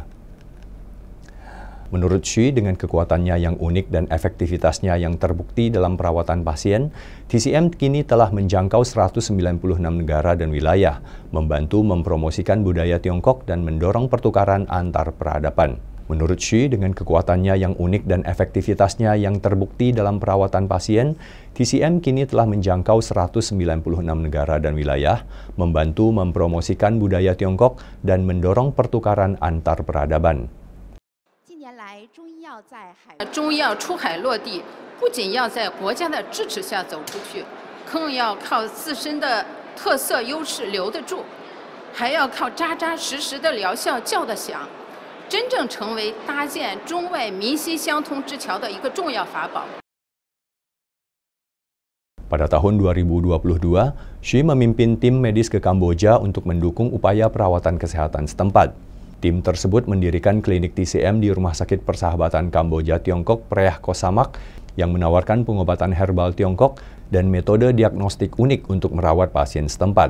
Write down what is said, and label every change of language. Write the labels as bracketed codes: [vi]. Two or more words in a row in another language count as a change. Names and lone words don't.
[id] Menurut Xu, dengan kekuatannya yang unik dan efektivitasnya yang terbukti dalam perawatan pasien, TCM kini telah menjangkau 196 negara dan wilayah, membantu mempromosikan budaya Tiongkok dan mendorong pertukaran antar peradaban. Menurut Xu, dengan kekuatannya yang unik dan efektivitasnya yang terbukti dalam perawatan pasien, TCM kini telah menjangkau 196 negara dan wilayah, membantu mempromosikan budaya Tiongkok dan mendorong pertukaran antar peradaban. [zh] 中医药出海落地，不仅要在国家的支持下走出去，更要靠自身的特色优势留得住，还要靠扎扎实实的疗效叫得响。真正成为搭建中外民心相通之桥的一个重要法宝。 [id] Pada tahun 2022, Xu memimpin tim medis ke Kamboja untuk mendukung upaya perawatan kesehatan setempat. Tim tersebut mendirikan klinik TCM di Rumah Sakit Persahabatan Kamboja Tiongkok Preah Kosamak yang menawarkan pengobatan herbal Tiongkok dan metode diagnostik unik untuk merawat pasien setempat.